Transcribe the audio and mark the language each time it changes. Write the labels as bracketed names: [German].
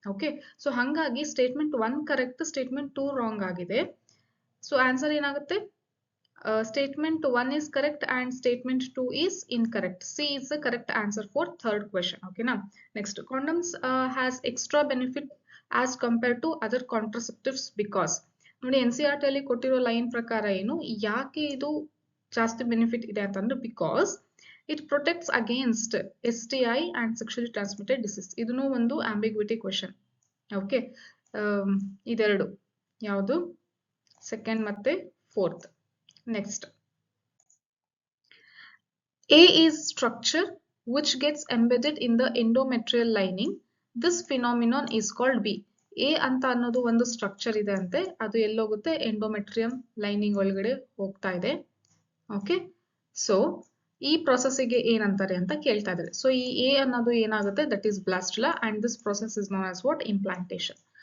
[English] Okay, so ಹಂಗಾಗಿ statement 1 correct, statement 2 wrong ಆಗಿದೆ. So answer [Kannada] ಏನಾಗುತ್ತೆ? [English] Statement 1 is correct and statement 2 is incorrect. C is the correct answer for third question. Okay now, next, condoms has extra benefit as compared to other contraceptives because. [Kannada] ನೋಡಿ NCERT ಅಲ್ಲಿ ಕೊಟ್ಟಿರೋ line ಪ್ರಕಾರ ಏನು, ಯಾಕೆ ಇದು ಜಾಸ್ತಿ benefit ಇದೆ ಅಂತಂದ್ರೆ because [English] it protects against STI and sexually transmitted disease. [Kannada] ಇದನ್ನು ಒಂದು ambiguity question. ಓಕೆ, ಇದೆರಡು ಯಾವುದು? ಸೆಕೆಂಡ್ ಮತ್ತೆ fourth. [English] Next, A is structure which gets embedded in the endometrial lining. This phenomenon is called B. [Kannada] A ಅಂತ ಅನ್ನೋದು ಒಂದು structure ಇದೆ ಅಂತೆ, ಅದು ಎಲ್ಲೋಗುತ್ತೆ? ಎಂಡೋಮೆಟ್ರಿಯಂ ಲೈನಿಂಗ್ ಒಳಗಡೆ ಹೋಗ್ತಾ ಇದೆ. ಓಕೆ, ಸೊ ಈ ಪ್ರೊಸೆಸ್ಗೆ ಏನಂತಾರೆ ಅಂತ ಕೇಳ್ತಾ ಇದ್ದಾರೆ. [English] so [Kannada] ಈ ಎ ಅನ್ನೋದು ಏನಾಗುತ್ತೆ? [English] That is blastula and this process is known as what? Implantation.